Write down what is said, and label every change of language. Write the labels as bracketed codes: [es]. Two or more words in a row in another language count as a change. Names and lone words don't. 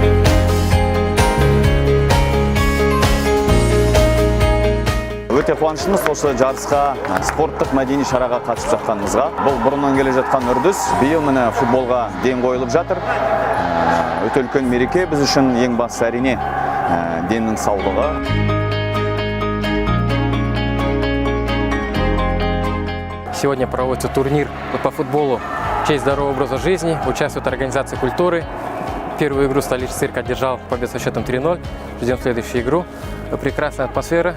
[kk] Өте қуаныштымыз осы жарысқа, спорттық мәдени шараға қатысып жатқанымызға. Бұл бұрыннан келе жатқан үрдіс. Биыл міне футболға ден қойылып жатыр. Өте үлкен мереке біз үшін ең бастысы әрине деннің саулығы. [ru] Сегодня проводится турнир по футболу в честь здорового образа жизни. Участвует организация культуры. Первую игру столичный цирк одержал победу со счетом 3-0. Ждем следующую игру. Прекрасная атмосфера.